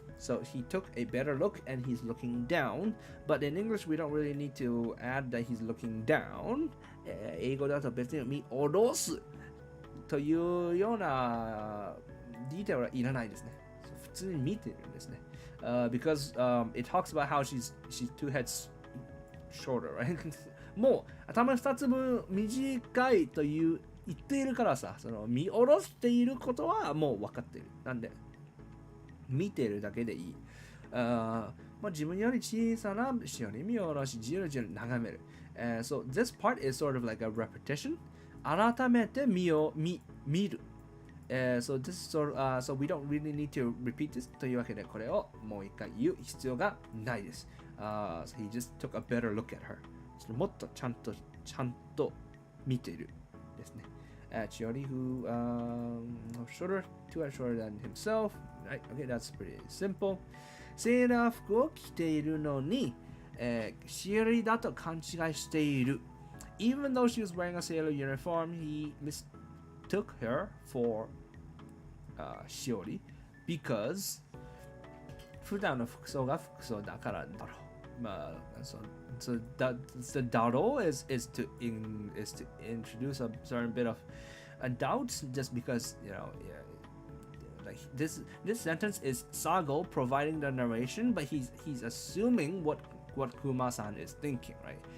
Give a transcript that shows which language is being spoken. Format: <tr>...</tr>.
<en>So he took a better look and he's looking down. But in English, we don't really need to add that he's looking down.</en> <ja>英語だと別に見下ろすというようなディテールはいらないですね。普通に見てるんですね。</ja> <en>Because it talks about how she's 2 heads shorter, right?</en> <ja>もう頭2つ分短いという言っているからさ、その見下ろしていることはもう分かっている。なんで見てるだけでいい。まあ、自分より小さなしおり見下ろし、じろじろ眺める。</ja> <en>So this part is sort of like a repetition.</en> <ja>改めて見る。</ja> <en>So this is so we don't really need to repeat this</en> <ja>というわけでこれをもう一回言う必要がないです。</ja> <en>So he just took a better look at her.</en> <ja>もっとちゃんと見ているですね。</ja> <en>Chiori who shorter, 2 heads shorter than himself. Right, okay, that's pretty simple.</en> <ja>セーラー服を着ているのに、シオリだと勘違いしている。</ja> <en>Even though she was wearing a sailor uniform, he mistook her for Shiori because</en> <ja>普段の服装が服装だからだろう。</ja> <en>まあ、so the daro is to introduce a certain bit of a doubt just because, you know, like this sentence is Sago providing the narration, but he's assuming what Kuma-san is thinking, right?</en>